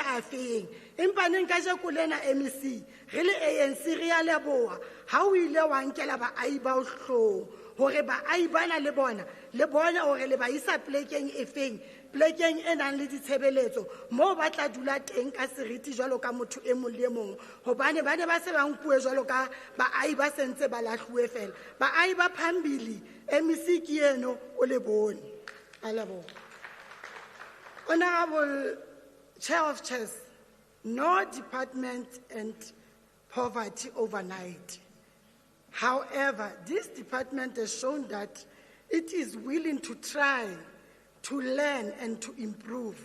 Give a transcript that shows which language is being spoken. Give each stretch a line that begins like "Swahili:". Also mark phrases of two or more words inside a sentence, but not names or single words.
Southern Sotho: a feng empa neng ka jeko lena MEC re le ANC re ya leboha ha o ile wa nkela baahi ba o hlong hore baahi bana le bona hore le ba isa plekeng e feng plekeng e nang le ditshebeletso moo ba tla dula teng ka seriti jwalo ka motho e mong le e mong hobane ba ne ba se ba nkuwe jwalo ka baahi ba sentse ba lahluwe fela baahi ba phambili MEC ke eno o le bone a leboha.
English: Honorable Chair of Chairs, no department and poverty overnight. However, this department has shown that it is willing to try, to learn and to improve.